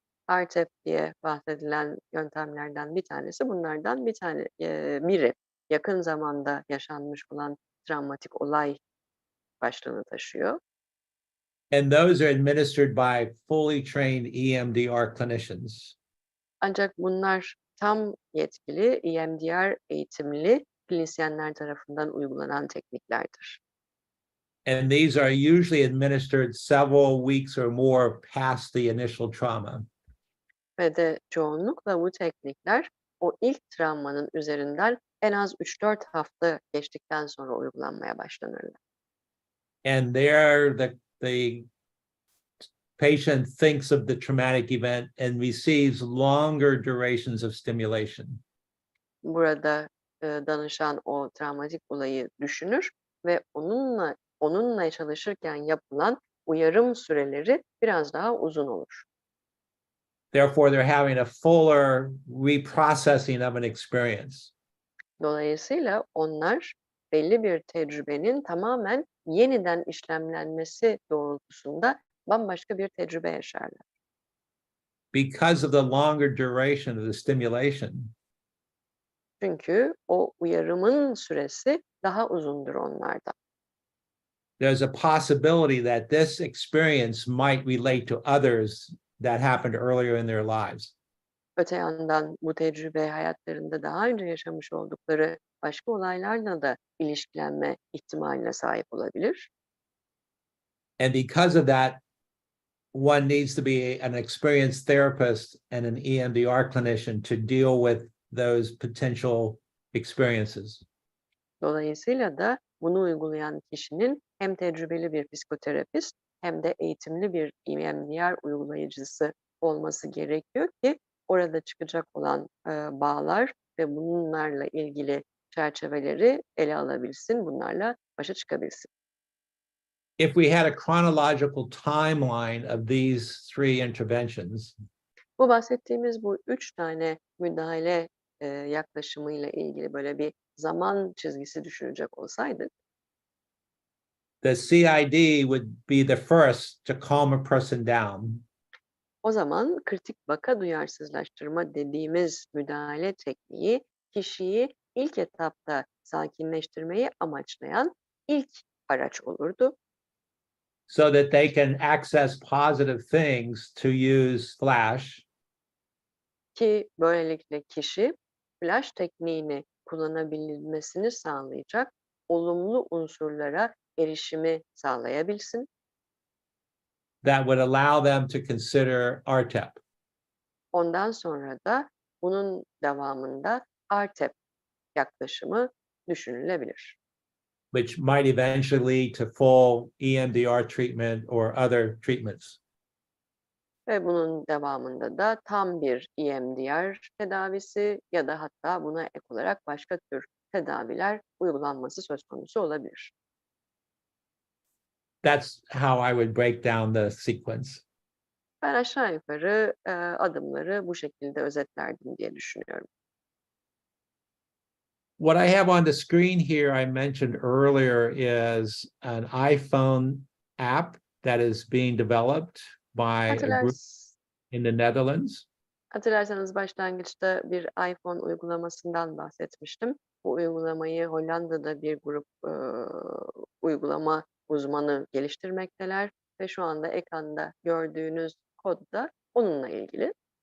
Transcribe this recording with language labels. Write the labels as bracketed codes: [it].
[tr] RTEP diye bahsedilen yöntemlerden bir tanesi. Bunlardan biri yakın zamanda yaşanmış olan travmatik olay başlığını taşıyor. [en] And those are administered by fully trained EMDR clinicians. [tr] Ancak bunlar tam yetkili EMDR eğitimli klinisyenler tarafından uygulanan tekniklerdir. [en] And these are usually administered several weeks or more past the initial trauma. [tr] Ve de çoğunlukla bu teknikler o ilk travmanın üzerinden en az 3-4 hafta geçtikten sonra uygulanmaya başlanırlar. [en] And there the patient thinks of the traumatic event and receives longer durations of stimulation. [tr] Burada danışan o travmatik olayı düşünür ve onunla çalışırken yapılan uyarım süreleri biraz daha uzun olur. [en] Therefore, they're having a fuller reprocessing of an experience. [tr] Dolayısıyla onlar belli bir tecrübenin tamamen yeniden işlemlenmesi doğrultusunda bambaşka bir tecrübe yaşarlar. [en] Because of the longer duration of the stimulation, [tr] Çünkü o uyarımın süresi daha uzundur onlarda. [en] there's a possibility that this experience might relate to others that happened earlier in their lives. [tr] Öte yandan bu tecrübe hayatlarında daha önce yaşamış oldukları başka olaylarla da ilişkilenme ihtimaline sahip olabilir. [en] And because of that, one needs to be an experienced therapist and an EMDR clinician to deal with those potential experiences. [tr] Dolayısıyla da bunu uygulayan kişinin hem tecrübeli bir psikoterapist hem de eğitimli bir EMDR uygulayıcısı olması gerekiyor ki orada çıkacak olan bağlar ve bunlarla ilgili çerçeveleri ele alabilsin, bunlarla başa çıkabilsin. [en] If we had a chronological timeline of these three interventions, [tr] Bu bahsettiğimiz bu 3 tane müdahale yaklaşımıyla ilgili böyle bir zaman çizgisi düşünecek olsaydık, [en] the CID would be the first to calm a person down. [tr] o zaman kritik vaka duyarsızlaştırma dediğimiz müdahale tekniği kişiyi ilk etapta sakinleştirmeyi amaçlayan ilk araç olurdu. [en] So that they can access positive things to use flash, [tr] Ki böylelikle kişi flash tekniğini kullanabilmesini sağlayacak olumlu unsurlara erişimi sağlayabilsin. [en] that would allow them to consider RTEP. [tr] Ondan sonra da bunun devamında RTEP yaklaşımı düşünülebilir. [en] Which might eventually lead to full EMDR treatment or other treatments. [tr] Ve bunun devamında da tam bir EMDR tedavisi ya da hatta buna ek olarak başka tür tedaviler uygulanması söz konusu olabilir. [en] That's how I would break down the sequence. [tr] Ben aşağı yukarı adımları bu şekilde özetlerdim diye düşünüyorum. [en] What I have on the screen here, I mentioned earlier, is an iPhone app that is being developed by a group in the Netherlands. [tr] Hatırlarsanız başlangıçta bir iPhone uygulamasından bahsetmiştim. Bu uygulamayı Hollanda'da bir grup uygulama uzmanı geliştirmekteler ve şu anda ekranda gördüğünüz kod da onunla ilgili.